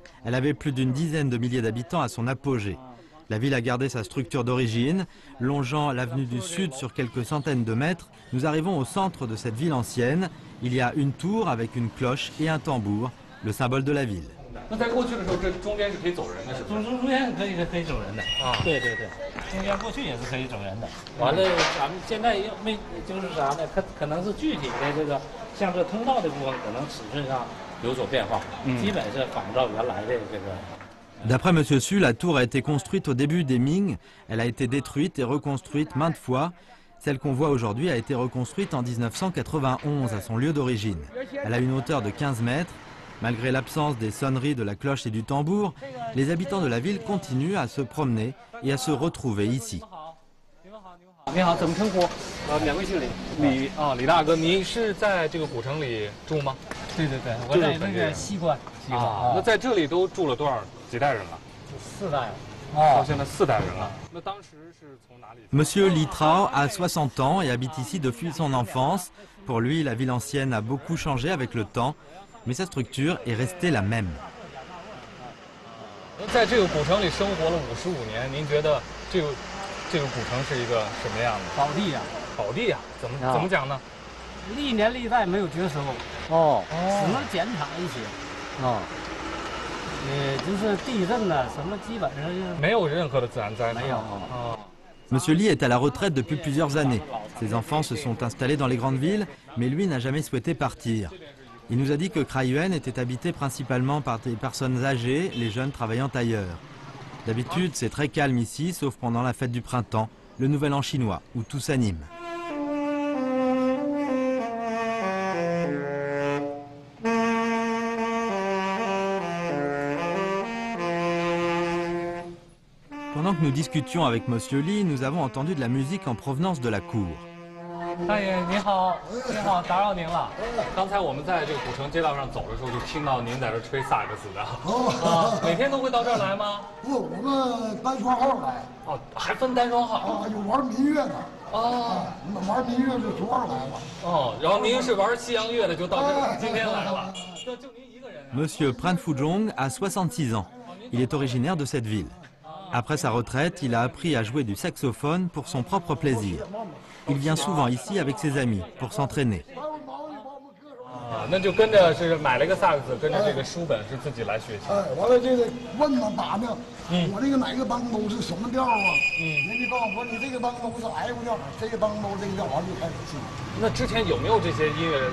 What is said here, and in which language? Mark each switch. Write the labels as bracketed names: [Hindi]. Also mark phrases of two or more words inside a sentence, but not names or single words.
[French] Elle avait plus d'une dizaine de milliers d'habitants à son apogée. La ville a gardé sa structure d'origine. Longeant l'avenue du Sud sur quelques centaines de mètres, nous arrivons au centre de cette ville ancienne. Il y a une tour avec une cloche et un tambour, le symbole de la ville. [Chinese] 那在过去的时候，这中间是可以走人的，是不是？中间可以走人的啊，对，中间过去也是可以走人的。完了，咱们现在又没就是啥呢？可能是具体的这个，像这通道的部分，可能尺寸上有所变化，基本是仿照原来的这个。 [French] D'après M. Su, la tour a été construite au début des Ming. Elle a été détruite et reconstruite maintes fois. Celle qu'on voit aujourd'hui a été reconstruite en 1991 à son lieu d'origine. Elle a une hauteur de 15 mètres. Malgré l'absence des sonneries de la cloche et du tambour, les habitants de la ville continuent à se promener et à se retrouver ici. [Chinese] 你好，怎么称呼？两位姓李。李大哥，您是在这个古城里住吗？对，我在那个西关。那在这里都住了几代人了？4代了。到现在4代人了。那当时是从哪里？ [French] Monsieur Li Trao a 60 ans et habite ici depuis son enfance. Pour lui, la ville ancienne a beaucoup changé avec le temps, mais sa structure est restée la même. [Chinese] 在这个古城里生活了55年，您觉得这个古城是一个什么样的？宝地呀，宝地呀，怎么讲呢？历年历代没有绝收，只能减产一些。就是地震呢，什么基本上没有任何的自然灾害。没有。 [French] Monsieur Li est à la retraite depuis plusieurs années. Ses enfants se sont installés dans les grandes villes, mais lui n'a jamais souhaité partir. Il nous a dit que Kraiyuan était habité principalement par des personnes âgées, les jeunes travaillant ailleurs. D'habitude, c'est très calme ici, sauf pendant la fête du printemps, le Nouvel An chinois, où tout s'anime. Pendant que nous discutions avec Monsieur Li, nous avons entendu de la musique en provenance de la cour. [Chinese] 大爷你好，打扰您了。刚才我们在这个古城街道上走的时候，就听到您在这吹萨克斯的。每天都会到这儿来吗？不，我们单双号来。还分单双号？有玩民乐的。玩民乐就昨儿来了。然后您是玩西洋乐的，就到这今天来了。就您一个人。 [French] Monsieur Pran Fuzhong a 66 ans. Il est originaire de cette ville. Après sa retraite, il a appris à jouer du saxophone pour son propre plaisir. Il vient souvent ici avec ses amis pour s'entraîner. [Chinese] 那就跟着是买了一个萨克斯，跟着这个书本是自己来学习。完了这个问呢打呢，我这个哪个帮都是什么调啊？人家告诉我你这个帮都是 F 调，这个帮都这个调，完就开始记。那之前有没有这些音乐？